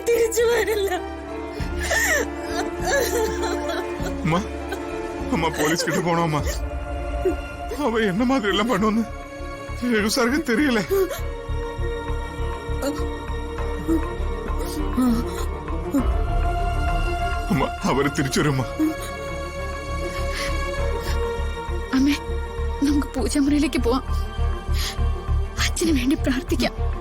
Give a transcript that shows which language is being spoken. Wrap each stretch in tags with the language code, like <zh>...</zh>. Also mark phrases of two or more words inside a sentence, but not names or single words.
<ml>തിരിച്ചു വരില്ല.</ml> <ta>அம்மா அம்மா போலீஸ் கிட்ட போனோம் அம்மா. அவ என்ன மாதிரி எல்லாம் பண்ணுன்னு சாருக்கு தெரியல.</ta> <ml>അമ്മ അവര് തിരിച്ചു വരുമ്മ. അമ്മേ, നമുക്ക് പൂജാമുറിയിലേക്ക് പോവാം. അച്ഛന് വേണ്ടി പ്രാർത്ഥിക്കാം.</ml>